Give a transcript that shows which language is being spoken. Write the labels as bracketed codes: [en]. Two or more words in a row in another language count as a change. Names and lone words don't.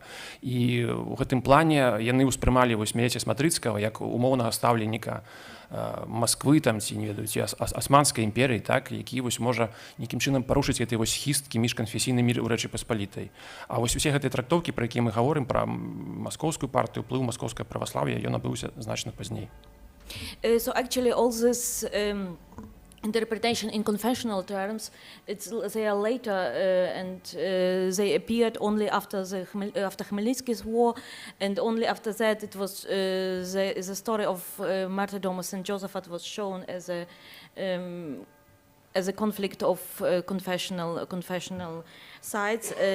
[be] І ў гэтым плане яны ўспрымалі вось Мілеця Сматрыцкага як умоўнага стаўленіка Масквы, там, ці, не ведаю, ці Асманскай імперыі, так, які вось можа нейкім чынам парушыць гэтай вось хісткі міжканфесійны мір у Рэчы Паспалітай. А вось усе гэтыя трактоўкі, пра якія мы гаворым, пра маскоўскую партыю, ўплыў маскоўскае праваслаўе, ён набыўся значна пазней. [en] So actually all this interpretation in confessional terms, they are later and they appeared only after after Khmelnytsky's war, and only after that it was the story of martyrdom of Saint Josaphat was shown as a conflict of confessional sides.